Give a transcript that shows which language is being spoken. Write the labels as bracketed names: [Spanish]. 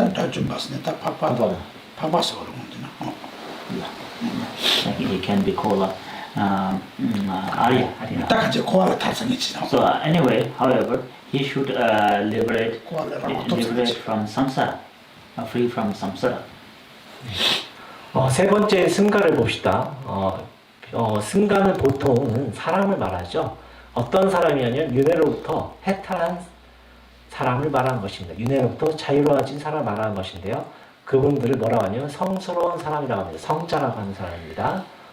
[English] 좀 봤으니 다 파봐서 그런 건데나. He can be called Arya. 딱 이제 고안에 탈성했지. So anyway, however, he should liberate from samsara, free from samsara. [Korean] 세 번째 승가를 봅시다. 승가는 보통은 사람을 말하죠. 어떤 사람이냐면 윤회로부터 해탈한 사람을 말하는 것입니다. 윤회로부터 자유로워진 사람을 말하는 것인데요. 그분들을 뭐라고 하냐면 성스러운 사람이라고 합니다. 성자라고 하는 사람입니다.